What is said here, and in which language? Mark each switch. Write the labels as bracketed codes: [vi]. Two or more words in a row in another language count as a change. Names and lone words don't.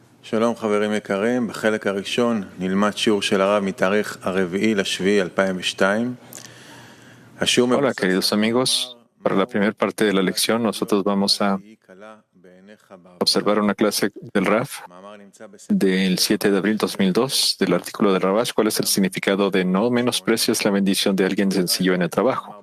[he] שלום חברים יקרים, בחלק הראשון נלמד שיעור של הרב מתאריך הרביעי לשביעי 2002. [es] Hola, queridos amigos. Para la primera parte de la lección, nosotros vamos a observar una clase del RAF del 7 de abril 2002, del artículo de Ravash, ¿cuál es el significado de no menosprecies la bendición de alguien sencillo en el trabajo?